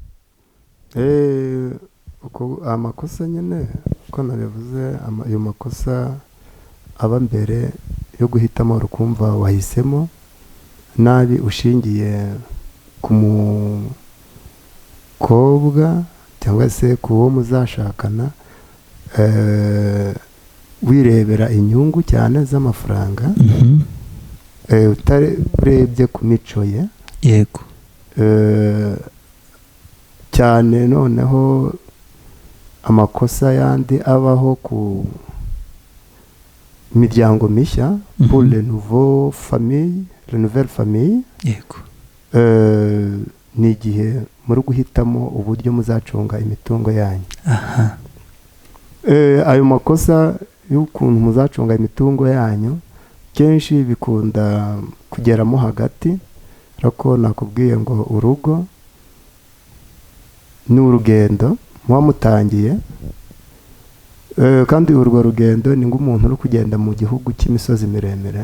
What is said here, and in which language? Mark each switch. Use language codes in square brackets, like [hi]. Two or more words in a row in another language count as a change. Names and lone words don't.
[rw] Amakosa nyine uko nabivuze, ayo makosa aba mbere yo guhitamo, ukumva wahisemo nabi ushingiye ku mukobwa cyangwa se ku wo muzashakana, wirebera inyungu cyane z'amafaranga, utarebye ku mico ye. Yego. Cyane noneho amakosa yandi abaho ku miryango mishya, [fr] pour les nouvelles familles. [rw] Yego. Ni igihe muri guhitamo uburyo muzacunga imitungo yanyu. Aha. Ayo makosa y'ukuntu muzacunga imitungo yanyu kenshi bikunda kugeramo hagati, ariko nakubwiye ngo urugo ni urugendo muba mutangiye, kandi urwo rugendo ni nk'umuntu uri kugenda mu gihugu cy'imisozi miremire.